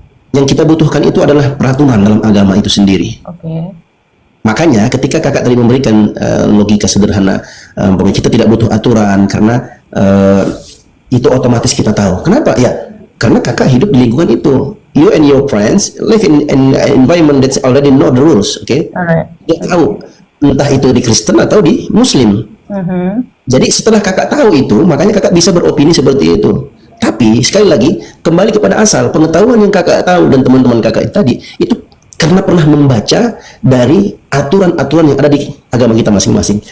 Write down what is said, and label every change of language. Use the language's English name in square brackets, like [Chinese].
[Indonesian] Yang kita butuhkan itu adalah peraturan dalam agama itu sendiri. Makanya ketika kakak tadi memberikan logika sederhana, bahwa kita tidak butuh aturan karena itu otomatis kita tahu. Kenapa? Ya, karena kakak hidup di lingkungan itu. [English] You and your friends live in an environment that's already know the rules. [Indonesian] Dia tahu entah itu di Kristen atau di Muslim. Jadi setelah kakak tahu itu, makanya kakak bisa beropini seperti itu. Tapi sekali lagi kembali kepada asal pengetahuan yang kakak tahu dan teman-teman kakak tadi itu karena pernah membaca dari aturan-aturan yang ada di agama kita masing-masing.